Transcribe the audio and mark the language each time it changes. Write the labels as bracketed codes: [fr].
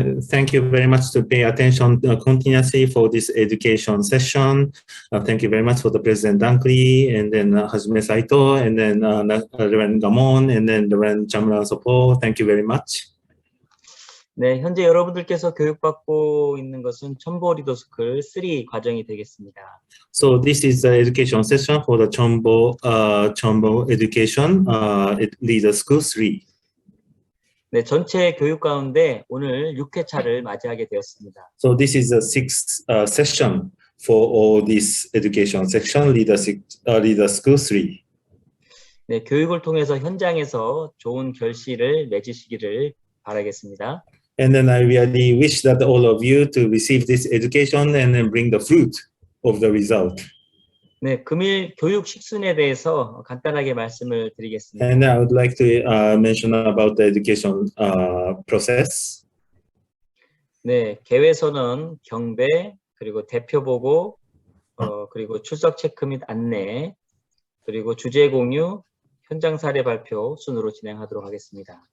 [en] Thank you very much to pay attention continuously for this education session. Thank you very much for the President Dankli, and then Hajime Saito, and then Reverend Gamon, and then Reverend Chamran Sopo. Thank you very much. [ko] 네, 현재 여러분들께서 교육받고 있는 것은 첨보 리더스쿨 3 과정이 되겠습니다. [en] So this is the education session for the Cheonbo Education Leader School 3. [ko] 네, 전체 교육 가운데 오늘 6회차를 맞이하게 되었습니다. [en] So this is the 6th session for all this education section Leader School 3. [ko] 네, 교육을 통해서 현장에서 좋은 결실을 맺으시기를 바라겠습니다. [en] And then I really wish that all of you to receive this education and then bring the fruit of the result. [ko] 네, 금일 교육 식순에 대해서 간단하게 말씀을 드리겠습니다. [en] And I would like to mention about the education process. [ko] 네, 개회서는 경배, 그리고 대표 보고, 그리고 출석 체크 및 안내, 그리고 주제 공유, 현장 사례 발표 순으로 진행하도록 하겠습니다.